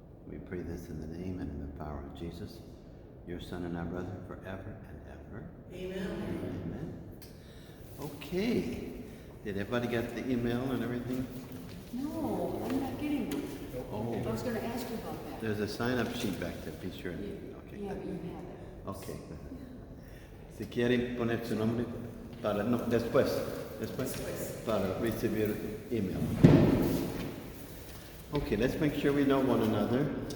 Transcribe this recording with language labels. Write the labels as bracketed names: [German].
[English] We pray this in the name and in the power of Jesus, your Son and our brother, forever and ever. Amen. Amen. Okay. Did everybody get the email and everything? No, I'm not getting one. Oh. I was gonna ask you about that. There's a sign-up sheet back there. Be sure. Okay. Yeah, but you have it. Okay. [Spanish] Si quieren poner su nombre para no, después, para recibir email. [English] Okay, let's make sure we know one another.